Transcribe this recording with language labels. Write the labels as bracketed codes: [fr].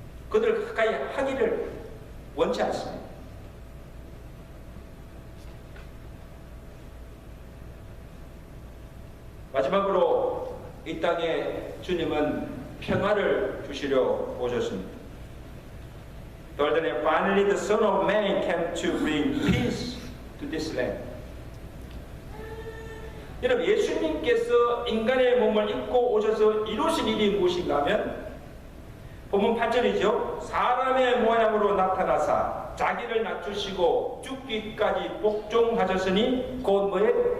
[ko] 그들 가까이 하기를 원치 않습니다. 마지막으로 이 땅에 주님은 평화를 주시려 오셨습니다. [en] Finally, the Son of Man came to bring peace to this land. [ko] 여러분, 예수님께서 인간의 몸을 입고 오셔서 이루신 일이 무엇인가 하면 본문 8절이죠. 사람의 모양으로 나타나사 자기를 낮추시고 죽기까지 복종하셨으니 곧 뭐에?